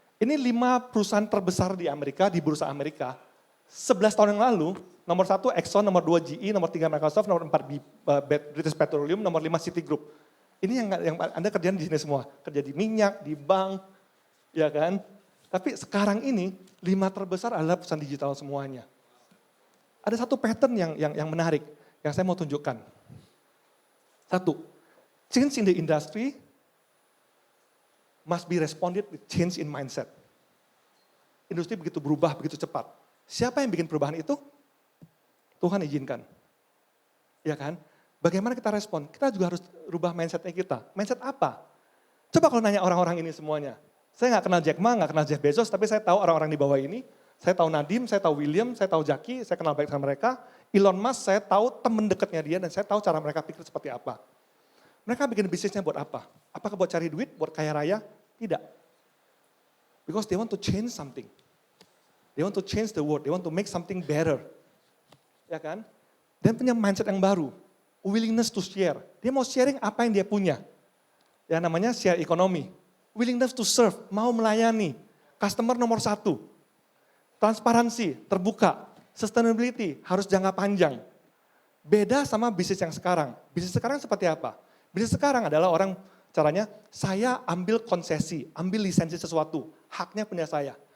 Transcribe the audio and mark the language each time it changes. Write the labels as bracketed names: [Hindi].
[Indonesian] Ini 5 perusahaan terbesar di Amerika, di bursa Amerika. 11 tahun yang lalu, nomor 1 Exxon, nomor 2 GE, nomor 3 Microsoft, nomor 4 British Petroleum, nomor 5 Citigroup. Ini yang Anda kerjaan di sini semua, kerja di minyak, di bank, ya kan. Tapi sekarang ini 5 terbesar adalah perusahaan digital semuanya. Ada satu pattern yang menarik, yang saya mau tunjukkan. [English] 1, change in the industry must be responded with change in mindset. [Indonesian] Industri begitu berubah, begitu cepat. Siapa yang bikin perubahan itu? Tuhan izinkan. Ya kan? Bagaimana kita respon? Kita juga harus rubah mindsetnya kita. Mindset apa? Coba kalau nanya orang-orang ini semuanya. Saya nggak kenal Jack Ma, nggak kenal Jeff Bezos, tapi saya tahu orang-orang di bawah ini. Saya tahu Nadim, saya tahu William, saya tahu Jaki, saya kenal baik sama mereka. Elon Musk, saya tahu teman dekatnya dia dan saya tahu cara mereka pikir seperti apa. Mereka bikin bisnisnya buat apa? Apakah buat cari duit, buat kaya raya? Tidak. [English] Because they want to change something. They want to change the world, they want to make something better. [Indonesian] Ya kan? Dan punya mindset yang baru. [English] Willingness to share. [Indonesian] Dia mau sharing apa yang dia punya. Ya namanya share economy. [English] Willingness to serve, [Indonesian] mau melayani. Customer nomor 1. Transparansi, terbuka. Sustainability, harus jangka panjang. Beda sama bisnis yang sekarang. Bisnis sekarang seperti apa? Bisnis sekarang adalah orang caranya, saya ambil konsesi, ambil lisensi sesuatu. Haknya punya saya.